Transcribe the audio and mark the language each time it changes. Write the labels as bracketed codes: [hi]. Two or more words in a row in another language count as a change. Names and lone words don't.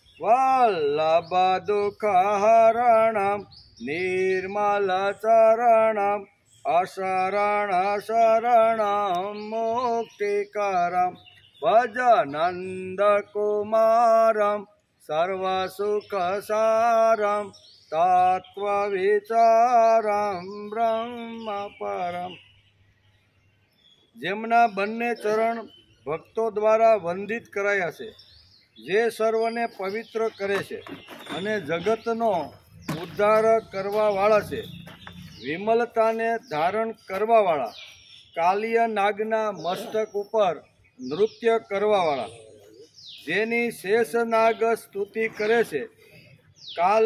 [sa] वल्लभदुःखहरणं निर्मलचरणम् अशरणशरणं मुक्तिकरं भजनन्दकुमारं सर्वसुखसारं तत्त्वविचारं ब्रह्मपरम्। [gu] જેમના બંને ચરણ ભક્તો દ્વારા વંદિત કરાયા છે, જે સર્વને પવિત્ર કરે છે અને જગતનો ઉદ્ધાર કરવાવાળા છે, વિમલતાને ધારણ કરવાવાળા, કાલિય નાગના મસ્તક ઉપર નૃત્ય કરવાવાળા, જેની શેષનાગ સ્તુતિ કરે છે, કાલ